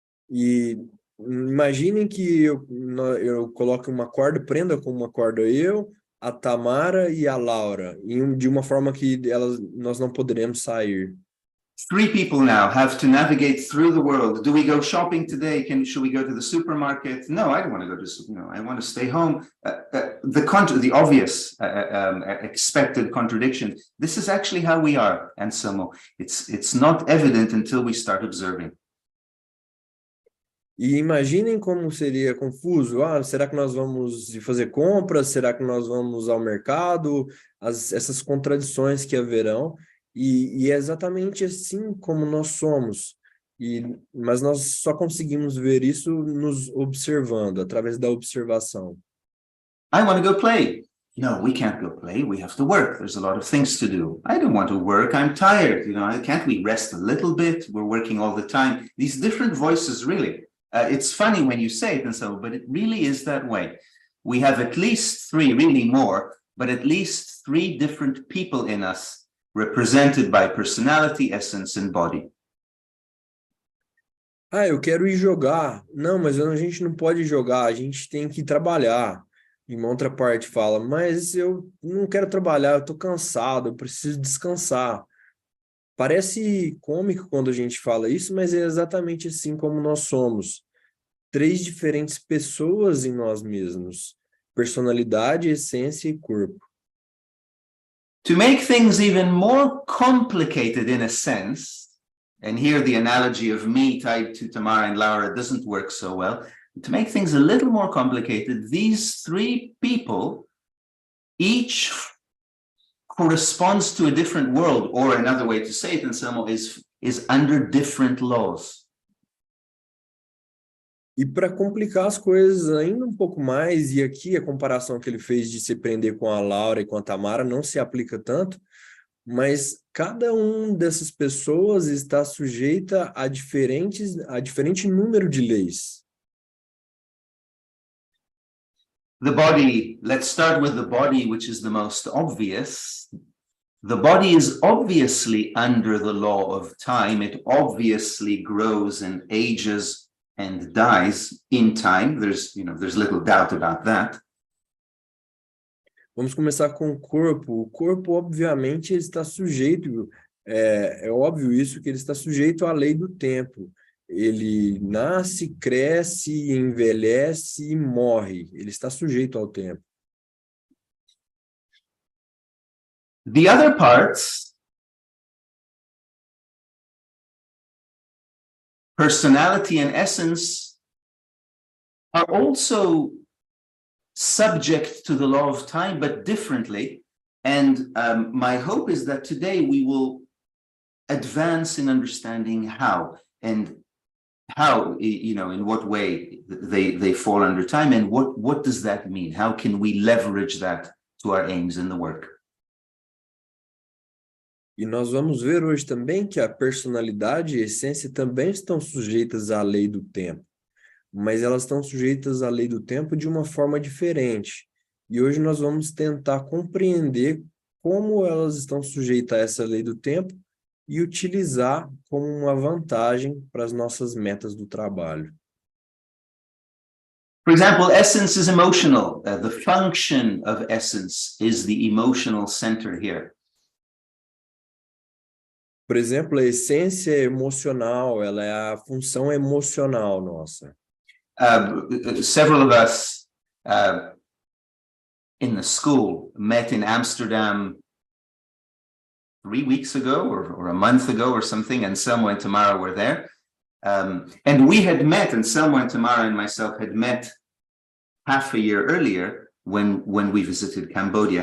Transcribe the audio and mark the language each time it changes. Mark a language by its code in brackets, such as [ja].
[pt] E imaginem que eu coloque uma corda, prenda com uma corda eu, a Tamara e a Laura, de uma forma que nós não poderemos sair. [en] Three people now have to navigate through the world. Do we go shopping today? Should we go to the supermarket? No, I don't want to go to, I want to stay home. The obvious expected contradiction. This is actually how we are, Anselmo. It's not evident until we start observing. [pt] E imaginem como seria confuso. Será que nós vamos fazer compras? Será que nós vamos ao mercado? Essas contradições que haverão. E é exatamente assim como nós somos. Mas nós só conseguimos ver isso nos observando, através da observação. [en] I want to go play. No, we can't go play. We have to work. There's a lot of things to do. I don't want to work. I'm tired. Can't we rest a little bit? We're working all the time. These different voices, really. It's funny when you say it and so, but it really is that way. We have at least three, really more, but at least three different people in us, represented by personality, essence, and body. [pt] Eu quero ir jogar. Não, mas a gente não pode jogar, a gente tem que trabalhar. E uma outra parte fala, mas eu não quero trabalhar, eu estou cansado, eu preciso descansar. Parece cômico quando a gente fala isso, mas é exatamente assim como nós somos. Três diferentes pessoas em nós mesmos: personalidade, essência e corpo. [en] To make things even more complicated in a sense, and here the analogy of me tied to Tamara and Laura doesn't work so well. To make things a little more complicated, these three people each corresponds to a different world, or another way to say it, Anselmo, is under different laws. [pt] E para complicar as coisas ainda um pouco mais, e aqui a comparação que ele fez de se prender com a Laura e com a Tamara não se aplica tanto, mas cada dessas pessoas está sujeita a diferente número de leis. [en] The body, let's start with the body, which is the most obvious. The body is obviously under the law of time. It obviously grows and ages and dies in time. There's little doubt about that. [pt] Vamos começar com o corpo. O corpo, obviamente, ele está sujeito, é óbvio isso, que ele está sujeito à lei do tempo. Ele nasce, cresce, envelhece e morre. Ele está sujeito ao tempo. [en] The other parts, personality and essence, are also subject to the law of time, but differently. And my hope is that today we will advance in understanding how, and how, in what way they fall under time, and what does that mean? How can we leverage that to our aims in the work? [pt] E nós vamos ver hoje também que a personalidade e a essência também estão sujeitas à lei do tempo, mas elas estão sujeitas à lei do tempo de uma forma diferente. E hoje nós vamos tentar compreender como elas estão sujeitas a essa lei do tempo e utilizar como uma vantagem para as nossas metas do trabalho. [en] For example, essence is emotional. The function of essence is the emotional center here. [pt] Por exemplo, a essência emocional, ela é a função emocional nossa. [en] Several of us in the school met in Amsterdam 3 weeks ago or a month ago or something, and Selma and Tamara were there. And we had met, and Selma and Tamara and myself had met half a year earlier when we visited Cambodia.